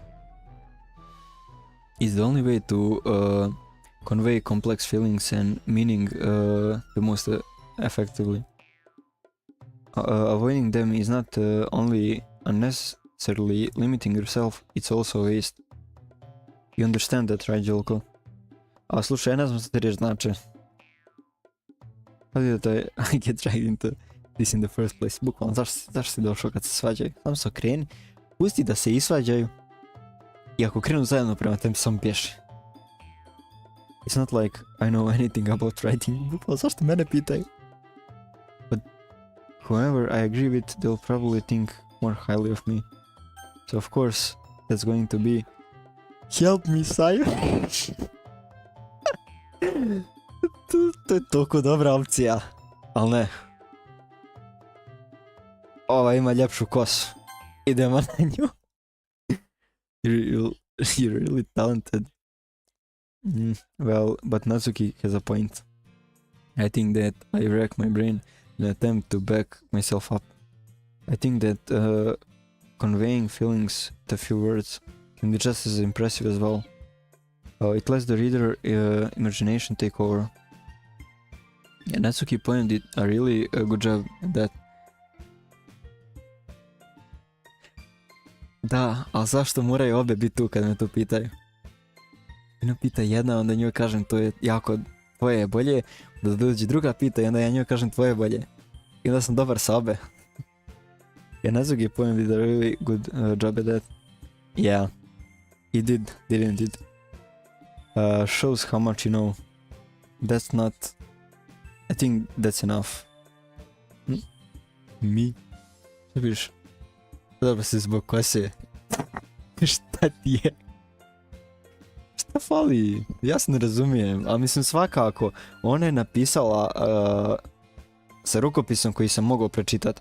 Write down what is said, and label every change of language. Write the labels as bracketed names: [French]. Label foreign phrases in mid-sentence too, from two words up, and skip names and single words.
[English] It's the only way to convey complex feelings and meaning the most effectively. Avoiding them is not only unnecessarily limiting yourself, it's also waste. You understand that, right, Jolko? [Bosnian] A slušaj, ja ne znam što te riječ znači. [English] How did I get right into this in the first place? [Bosnian] Bukvalno, zašto si došao kad se svađaju? Samo se okreni, pusti da se isvađaju. I ako krenu zajedno prema tem, samo pješi. [English] It's not like I know anything about writing. [Bosnian] Bukvalno, zašto mene pitaju? [English] But whoever I agree with, they'll probably think more highly of me. So of course, that's going to be... Help me, Sayo! [Bosnian] To je toliko dobra opcija. Al ne. Ova ima ljepšu kosu. Idemo na nju. [English] You're really talented. Well, but Natsuki has a point. I think that I rack my brain in an attempt to back myself up. I think that conveying feelings with a few words can be just as impressive as well. It lets the reader imagination take over. Yeah, Natsuki Poem did a really good job at that. [Bosnian] Da, ali zašto moraju obje biti tu kad me to pitaju? Jedna pita jedna, onda njoj kažem to je jako, tvoje je bolje, da dođe druga pita i onda ja njoj kažem tvoje je bolje. I onda sam dobar sa obe. [English] Yeah, Natsuki Poem did a really good job at that. Yeah, he did, didn't it? Shows how much you know. That's not... I think that's enough. [Bosnian] Mi? Što piš? Dobro si zbog kose. Šta ti je? Šta fali? Ja se ne razumijem, ali mislim svakako. Ona je napisala sa rukopisom koji sam mogao pročitat.